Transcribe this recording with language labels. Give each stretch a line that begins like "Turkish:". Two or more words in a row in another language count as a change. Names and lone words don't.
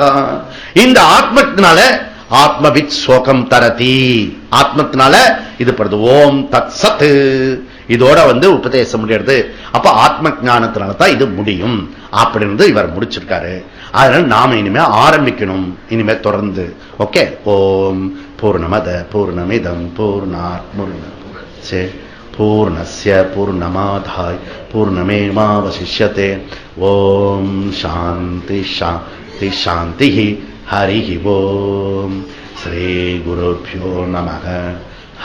Tamil: இந்த ஆத்மத்தினால
Sanskrit: आत्मवित् शोकं तरति.
Tamil: ஆத்மத்தினால இது படுது.
Sanskrit: ओम् तत् सत्.
Tamil: இதோட உபதேசம் முடியாது. அப்ப ஆத்ம ஞானத்தினால தான் இது முடியும் அப்படின்னு இவர் முடிச்சிருக்காரு. அதனால நாம இனிமே ஆரம்பிக்கணும், இனிமே தொடர்ந்து.
Sanskrit: ஓகே, ओम् पूर्णमदः पूर्णमिदं पूर्णात् पूर्णमुदच्यते पूर्णस्य पूर्णमादाय पूर्णमेवावशिष्यते. ओम् शान्ति शान्ति शान्ति. हरि ओम्. श्री गुरुभ्यो नमः.